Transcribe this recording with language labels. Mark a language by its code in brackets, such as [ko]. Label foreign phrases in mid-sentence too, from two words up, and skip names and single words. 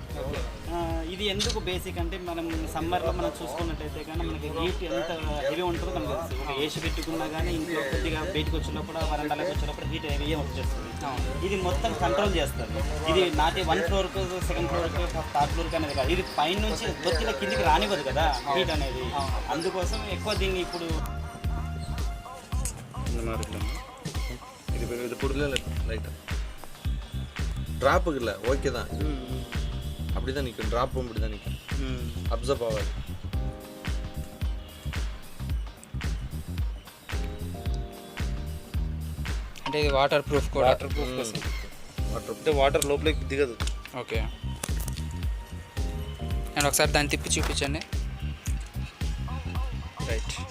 [te] ఇది ఎందుకు బేసిక్ అంటే మనం సమ్మర్లో మనం చూసుకున్నట్టయితే కానీ మనకి హీట్ ఎంత హెవీ ఉంటుందో మనకు తెలుసు. ఒక ఏసీ పెట్టుకున్నా కానీ ఇంట్లో కొద్దిగా బయటకు వచ్చినప్పుడు వరండాలకు వచ్చినప్పుడు [en] heat heavy [te] వచ్చేస్తుంది. ఇది మొత్తం కంట్రోల్ చేస్తుంది. ఇది నాటి 1 ఫ్లోర్కు 2nd ఫ్లోర్కు 3rd ఫ్లోర్కి అనేది కాదు, ఇది పైన నుంచి కొద్దిగా కిందికి రానివ్వదు కదా హీట్ అనేది. అందుకోసం ఎక్కువ దీన్ని ఇప్పుడు [ta] இது புடல லைட்டாக ட்ராப்புக்கு இல்லை, ஓகே தான், அப்படி தான் நிற்கும். ட்ராப்பும் அப்படி தான் நிற்கும், அப்சர்வ் ஆகாது. [te] అంటే ఇది [en] water proof [te] కూడా. వాటర్ లోపలికి దిగదు. ఓకే, నేను ఒకసారి దాన్ని తిప్పి చూపించండి. రైట్,